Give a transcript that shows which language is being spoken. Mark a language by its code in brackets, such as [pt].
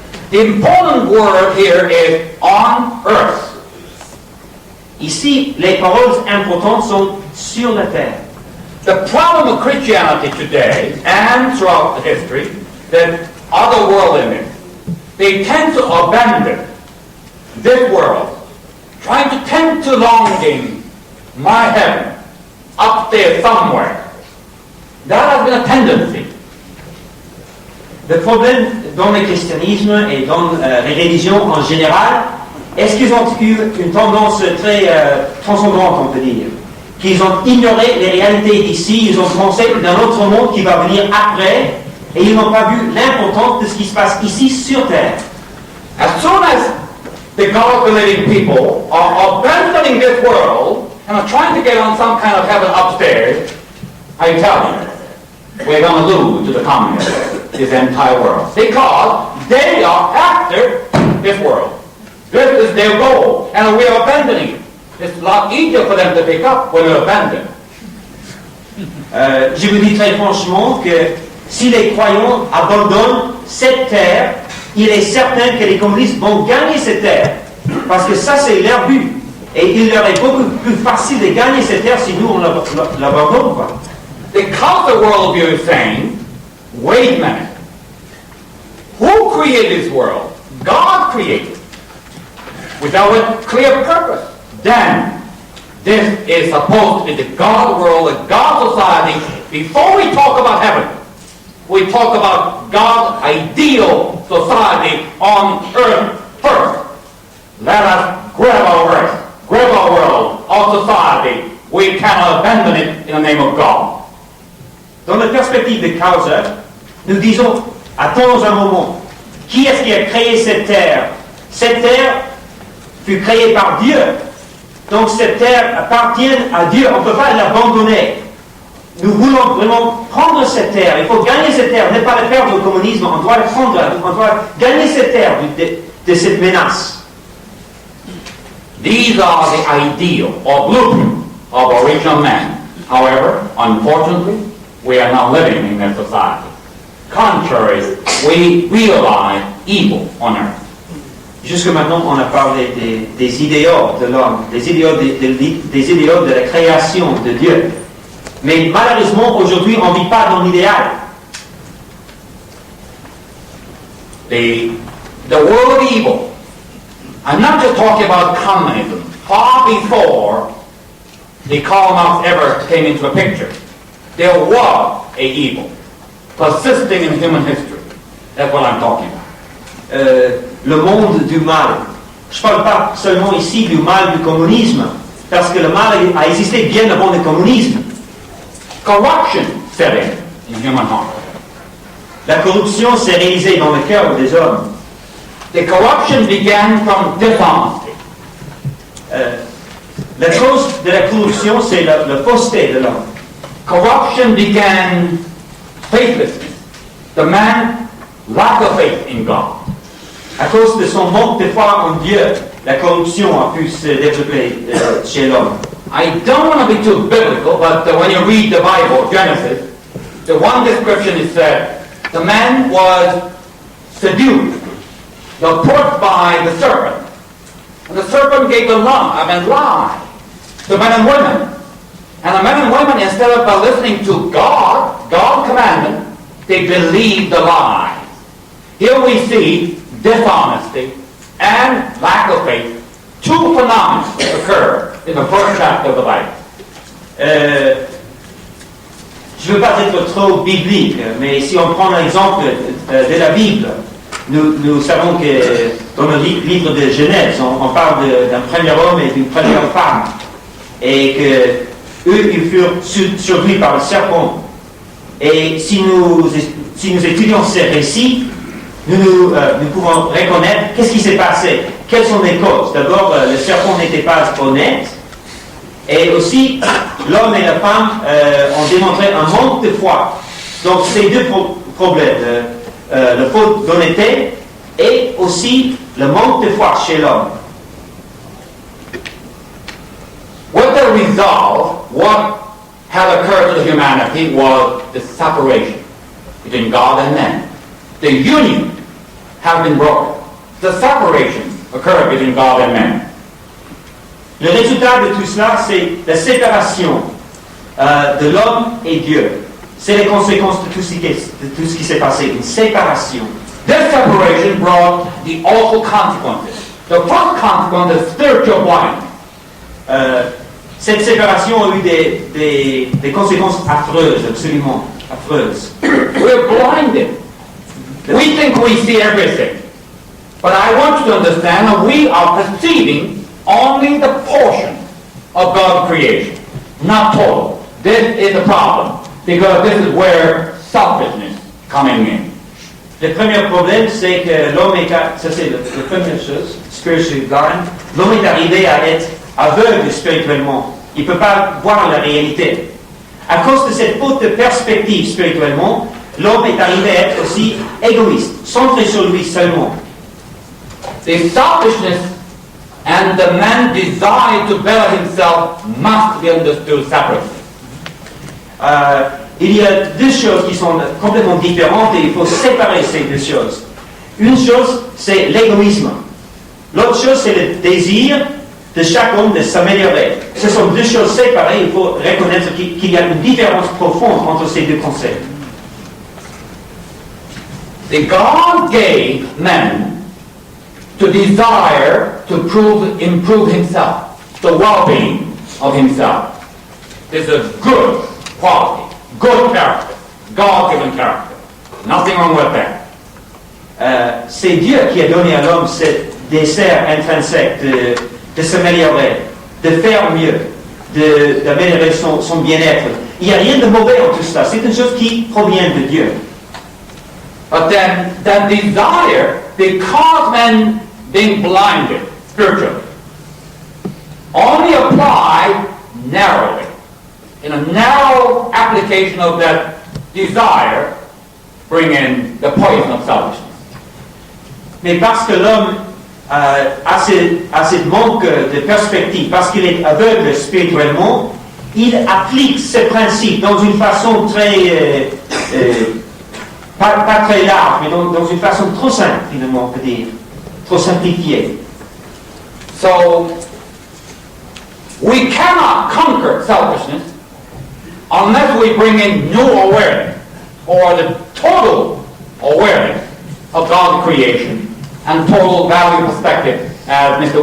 [en] The important word here is on earth. [fr] Ici, les paroles importantes sont sur la terre. [en] The problem of Christianity today and throughout history that other worldliness, they tend to abandon this world, trying to tend to longing my heaven up there somewhere. That has been a tendency. [fr] Le problème dans le christianisme et dans les religions en général, est-ce qu'ils ont eu une tendance très transcendante, on peut dire, qu'ils ont ignoré les réalités d'ici, ils ont pensé d'un autre monde qui va venir après, et ils n'ont pas vu l'importance de ce qui se passe ici sur terre. [en] As soon as the God-believing people are abandoning this world and are trying to get on some kind of heaven upstairs, I tell you, we're going to lose to the communists, this entire world. Because they are after this world. This is their goal, and we are abandoning it. It's a lot easier for them to pick up when we're abandoned. [fr] Je vous dis très franchement que si les croyants abandonnent cette terre, il est certain que les communistes vont gagner cette terre. Parce que ça, c'est leur but. Et il leur est beaucoup plus facile de gagner cette terre si nous, on l'abandonne pas. [en] The Causa worldview is saying, wait a minute. Who created this world? God created it. Without a clear purpose. Then, this is supposed to be the God world, the God society. Before we talk about heaven, we talk about God's ideal society on earth first. Let us grab our earth, grab our world, our society. We cannot abandon it in the name of God. [fr] Dans la perspective de Causa, nous disons, attends un moment, qui est-ce qui a créé cette terre? Cette terre fut créée par Dieu. Donc cette terre appartient à Dieu, on ne peut pas l'abandonner. Nous voulons vraiment prendre cette terre, il faut gagner cette terre, ne pas la perdre au communisme, on doit la prendre, on doit gagner cette terre de cette menace. [en] These are the ideal or blueprint of original man. However, unfortunately, we are not living in that society. Contrary, we realize evil on earth. [fr] Jusque maintenant, on a parlé des idéaux de l'homme, des idéaux de la création de Dieu. Mais malheureusement, aujourd'hui, on ne vit pas dans l'idéal. [en] The world evil. I'm not just talking about communism. Far before the Karl Marx ever came into a picture, there was a evil persisting in human history. That's what I'm talking about. [fr] Le monde du mal. Je ne parle pas seulement ici du mal du communisme, parce que le mal a existé bien avant le communisme. [en] Corruption set in human heart. [fr] La corruption s'est réalisée dans le cœur des hommes. [en] The corruption began from dishonesty. [fr] La cause de la corruption, c'est la fausseté de l'homme. [en] Corruption began faithlessness. The man lack of faith in God. [fr] À cause de son manque de foi en Dieu, la corruption a pu se développer chez l'homme. [en] I don't want to be too biblical, but when you read the Bible, Genesis, the one description is that the man was seduced, approached by the serpent. And the serpent gave a lie to men and women. And the men and women, instead of listening to God's commandment, they believed the lie. Here we see dishonesty and lack of faith. Two phenomena occur in the first chapter of the Bible. [fr] Je ne veux pas être trop biblique, mais si on prend l'exemple de la Bible, nous savons que dans le livre de Genèse, on parle d'un premier homme et d'une première femme, et que eux, ils furent surpris par le serpent. Et si nous étudions ces récits, nous pouvons reconnaître qu'est-ce qui s'est passé, quelles sont les causes. D'abord, le serpent n'était pas honnête, et aussi, l'homme et la femme ont démontré un manque de foi. Donc, ces deux problèmes, le faute d'honnêteté et aussi le manque de foi chez l'homme. [en] What the result, what had occurred to humanity was the separation between God and man. The union has been broken. The separation occurred between God and man. [fr] Le résultat de tout cela, c'est la séparation de l'homme et Dieu. C'est les conséquences de tout ce qui s'est passé, une séparation. [en] This separation brought the awful consequences. The first consequence is spiritual blindness. [fr] Cette séparation a eu des conséquences affreuses, absolument affreuses. [en] We're blinded. We think we see everything. But I want you to understand that we are perceiving only the portion of God's creation, not total. This is a problem, because this is where selfishness coming in. [fr] Le premier problème, c'est que l'homme est, ça c'est la première chose, [en] spiritually blind, [fr] l'homme est arrivé à être aveugle spirituellement. Il ne peut pas voir la réalité. À cause de cette faute de perspective spirituellement, l'homme est arrivé à être aussi égoïste, centré sur lui seulement. [en] The selfishness and the man's desire to better himself must be understood separately. [fr] Il y a deux choses qui sont complètement différentes et il faut séparer ces deux choses. Une chose, c'est l'égoïsme. L'autre chose, c'est le désir de chaque homme de s'améliorer. Ce sont deux choses séparées. Il faut reconnaître qu'il y a une différence profonde entre ces deux concepts. [en] The God gave man to desire to improve himself, the well-being of himself. This is a good quality, good character, God-given character. Nothing wrong with that. [fr] C'est Dieu qui a donné à l'homme ce désir intrinsèque de s'améliorer, de faire mieux, d'améliorer son bien-être. Il n'y a rien de mauvais en tout cela. C'est une chose qui provient de Dieu. [en] But then that desire, because man being blinded spiritually, only apply narrowly. In a narrow application of that desire, bring in the poison of selfishness. [fr] Mais parce que l'homme a ce manque de perspective, parce qu'il est aveugle spirituellement, il applique ce principe dans une façon très, pas très large, mais dans une façon trop simple, finalement, on peut dire, trop simplifiée. [en] So, we cannot conquer selfishness unless we bring in new awareness, or the total awareness of God's creation and total value perspective, as Mr.